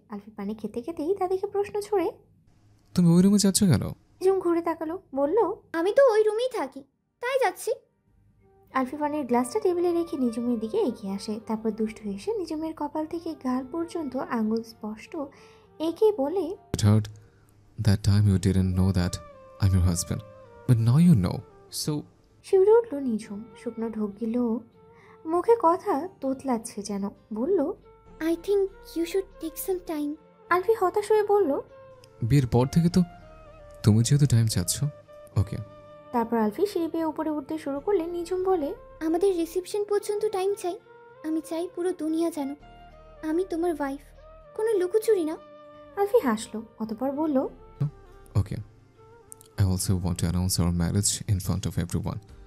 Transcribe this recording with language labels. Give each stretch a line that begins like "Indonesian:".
Bangla: আলফি পানি খেতে খেতেই তা দেখে প্রশ্ন ছড়ে। তুমি ওই রুমে যাচ্ছ কেন? নিঝুম ঘুরে তাকালো, বলল, আমি তো ওই রুমেই থাকি, তাই যাচ্ছি। আলফি পানির গ্লাসটা টেবিলে রেখে নিঝুমের দিকে এগিয়ে আসে। তারপর দুষ্টু হেসে নিঝুমের কপাল থেকে গাল পর্যন্ত আঙুল স্পষ্ট এঁকে বলে,
English: It hurt. That time you didn't know that I'm your husband. But now you know. So,
Bangla: শিউরে উঠল নিঝুম। শুকনো ঢোক গেল, মুখে কথা তোতলাচ্ছে যেন। বলল,
English: I think you should take some time.
Bangla: আলফি হতাশ হয়ে বলল। বিয়ের পর থেকে তো তুমি যেহেতু টাইম চাচ্ছ, ওকে। তারপর আলফি সিঁড়ি বেয়ে উপরে উঠতে শুরু করলে নিঝুম বলে, আমাদের রিসেপশন পর্যন্ত টাইম চাই। আমি চাই পুরো দুনিয়া জানো আমি তোমার ওয়াইফ, কোনো লুকোচুরি না। আলফি হাসলো, অতঃপর বলল,
English: Okay. I also want to announce our marriage in front of everyone.